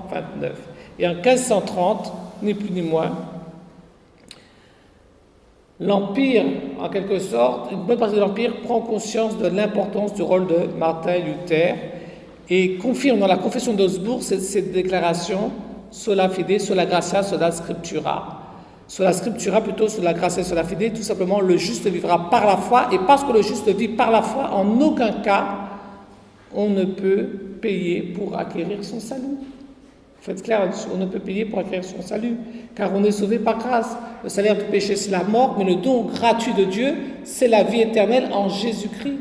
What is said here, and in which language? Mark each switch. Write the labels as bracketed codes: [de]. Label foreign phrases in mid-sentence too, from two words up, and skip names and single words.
[fr] Et en 1530, ni plus ni moins. L'Empire, en quelque sorte, une bonne partie de l'Empire prend conscience de l'importance du rôle de Martin Luther et confirme dans la Confession d'Augsbourg cette déclaration [la] sola fide, sola gratia, sola scriptura. Sola scriptura, plutôt sola gratia, sola fide, [fr] tout simplement le juste vivra par la foi, et parce que le juste vit par la foi, en aucun cas on ne peut payer pour acquérir son salut. Faites clair, on ne peut payer pour acquérir son salut, car on est sauvé par grâce. Le salaire du péché, c'est la mort, mais le don gratuit de Dieu, c'est la vie éternelle en Jésus-Christ.